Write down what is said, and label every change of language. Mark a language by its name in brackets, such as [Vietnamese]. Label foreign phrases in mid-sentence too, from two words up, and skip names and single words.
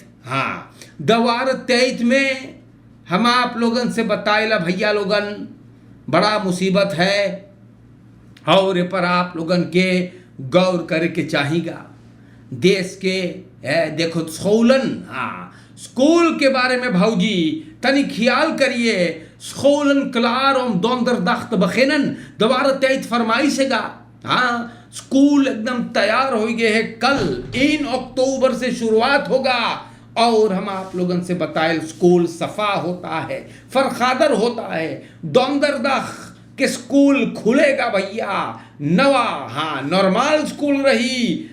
[Caribbean Hindustani] हाँ, दवार 23 में हम आप लोगन से बताइला भैया लोगन बड़ा मुसीबत है और ये पर आप लोगन के गौर करे के चाहिएगा। देश के देखो स्कूलन, हाँ स्कूल के बारे में भौजी तनी ख्याल करिए। [Dutch] स्कूलन क्लार om donderdag te beginnen, [Caribbean Hindustani] दोबारा 23 फरमाइश हैगा। हाँ स्कूल एकदम तैयार हो गए है, कल 1 अक्टूबर से शुरुआत होगा। और हम आप लोगन से बताए स्कूल सफा होता है, फरखादर होता है। donderdag के स्कूल खुलेगा भैया नवा, हाँ नॉर्मल स्कूल रही।